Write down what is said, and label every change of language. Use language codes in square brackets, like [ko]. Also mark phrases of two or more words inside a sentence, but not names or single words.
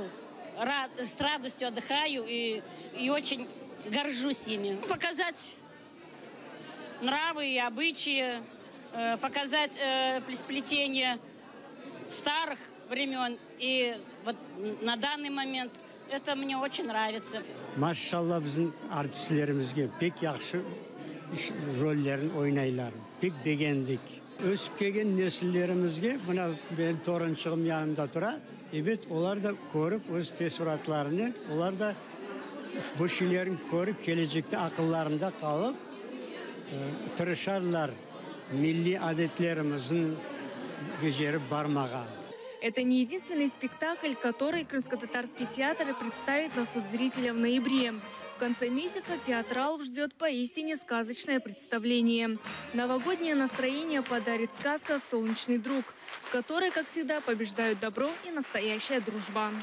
[ru] С радостью отдыхаю и очень горжусь ими. Показать нравы и обычаи, показать сплетение старых времен. И вот на данный момент это мне очень нравится. [crh] Maşallah bizim artistlerimizge pek yaxşı rollerin oynaylar. Pek beğendik. Ösüp gelgen nesillerimizge buna benim torunçığım yanımda tura. Evet, onlar da görüp öz teşviratlarını, onlar da bu şeylerin görüp gelecekte akıllarında kalıp tırışarlar milli adetlerimizin becerip barmağa. [ru] Это не единственный спектакль, который Крымско-Татарский театр представит на суд зрителя в ноябре. В конце месяца театралов ждет поистине сказочное представление. Новогоднее настроение подарит сказка «Солнечный друг», в которой, как всегда, побеждают добро и настоящая дружба.